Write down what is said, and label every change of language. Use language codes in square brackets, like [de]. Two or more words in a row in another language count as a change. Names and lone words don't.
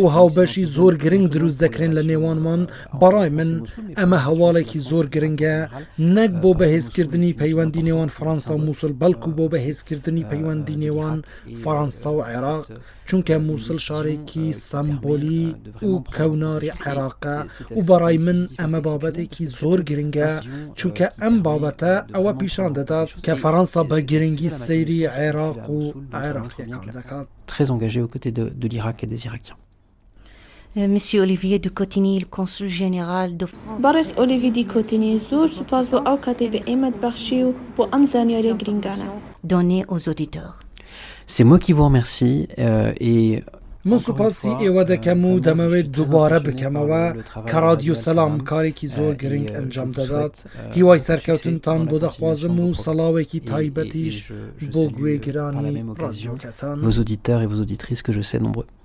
[ckb] هاوبەشی زۆر گرنگ دروست دەکرێن لە نێوانمان بەڕای من ئەمە هەواڵێکی زۆر گرنگە نەک بۆ بەهێزکردنی پەیوەندی نێوان فەڕەنسا و مووسڵ بەڵکو بۆ بەهێزکردنی پەیوەندی نێوان فەڕەنسا و عێراق چونکە مووسڵ شارێکی سەمبۆلی و کەوناری عێراقە و بەڕای من ئەمە بابەتێکی زۆر گرنگە چونکە ئەم بابەتە ئەوە پیشان دەدات کە فەڕەنسا بە گرنگی سەیری عێراق و عێراقیەکان دەکات. [fr] Très engagé aux côtés de l'Irak et des Irakiens. Monsieur Olivier de Cotigny, le consul général de France. [ckb] بەڕێز ئۆلیڤی دیکۆتینی زۆر سوپاس بۆ ئەو کاتێ بە ئێمەت بەخشی و بۆ ئەم زانیاریە گرنگانە. [fr] Donner aux auditeurs. C'est moi qui vous remercie et [ckb] من سوپاسی ئێوە دەکەم و دەمەوێت دووبارە بکەمەوە کە رادیۆ سەلام کارێکی زۆر گرنگ ئەنجام دەدات هیوای سەرکەوتنتان بۆ دەخوازم و سەڵاوێکی تایبەتیش بۆ گوێگرانی رادیۆکەتان. [fr] Vos auditeurs et vos auditrices que je sais nombreux.